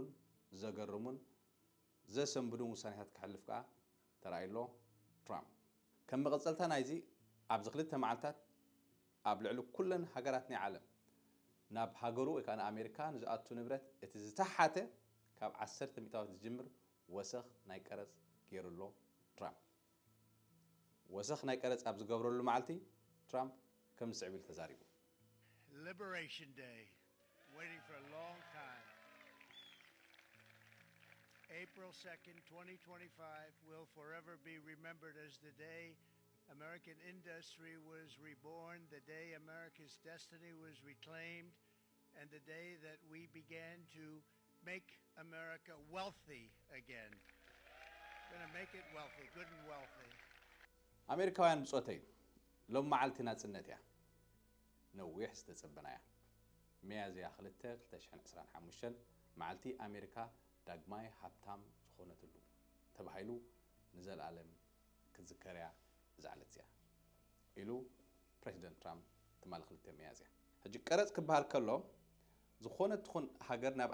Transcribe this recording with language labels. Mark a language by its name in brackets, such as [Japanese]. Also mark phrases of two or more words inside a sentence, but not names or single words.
[Tigrinya] ዘገርሙን ዘሰንብዱን ውሳኔታት ክሕልፍ ከዓ ተራእዩሎ ትራምፕ። ከም መቐፀልታ ናይዚ ኣብዚ 2 መዓልታት ኣብ ልዕሊ ኩለን ሃገራት ናይ ዓለም ናብ ሃገሩ ወይ ከዓ ንኣሜሪካ ንዝኣቱ ንብረት እቲ ዝተሓተ ካብ 10 ሚእታዊት ዝጅምር ወሰኽ ናይ ቀረፅ ገይሩሎ ትራምፕ። ወሰኽ ናይ ቀረፅ ኣብ ዝገብረሉ መዓልቲ ትራምፕ ከም ዝስዕብ ኢሉ ተዛሪቡ [English] Liberation Day, waiting for a long time. April 2nd, 2025 will forever be remembered as the day American industry was reborn, the day America's destiny was reclaimed, and the day that we began to make America wealthy again. We're going to make it wealthy, good and wealthy. [Tigrinya] ኣሜሪካውያን ብጾተይ ሎም መዓልቲ ናጽነት እያ ነዊሕ ዝተጸበናያ ሚያዝያ 2 2025 መዓልቲ ኣሜሪካ ዳግማይ ሃብታም ዝኾነትሉ ተባሂሉ ንዘለዓለም ክዝከርያ ዝዓለት እያ ኢሉ ፕሬዚደንት ትራምፕ ትማል 2 ሚያዝያ። ሕጂ ቀረጽ ክበሃል ከሎ ዝኾነት ትኹን ሃገር ናብ